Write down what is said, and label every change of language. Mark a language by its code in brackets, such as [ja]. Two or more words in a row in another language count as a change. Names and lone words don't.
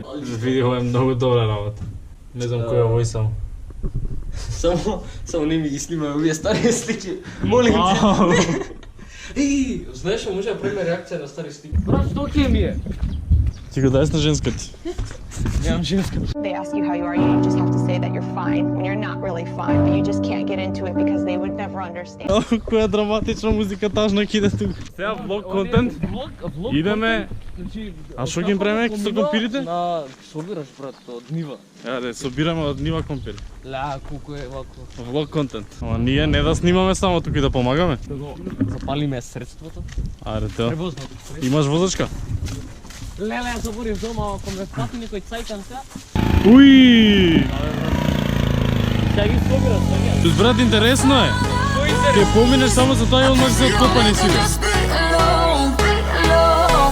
[mk] Види, ова е многу добра работа. Не знам кој е овој само. Само не ми ги снимај овие стари слики. Молим те. Еј, знаеш што може да правиме реакција на стари слики? Брат, што ќе ми е? Ти го дајс на женска ти. Немам женска. [en] They ask you how you are, you just have to say that you're fine when you're not really fine, but you just can't get into it because they would never understand. [mk] О, која драматична музика тажна киде тук. Сега влог контент. Влог. Идеме. А што ги правиме со компирите? На собираш брат од нива. Ајде, собираме од нива компири. Ла, колку е вако. Влог контент. Ама ние не да снимаме само тука и да помагаме. Да го запалиме средството. Ајде, тоа. Превозно. Имаш возачка? Леле, ја заборив дома, ако ме фати некој цајкан сега. Уи! Сега ги собираш, сега. Брат, интересно е. Кој Ке поминеш само за тоа и одмах се откопани сите. [en] Just be alone, alone.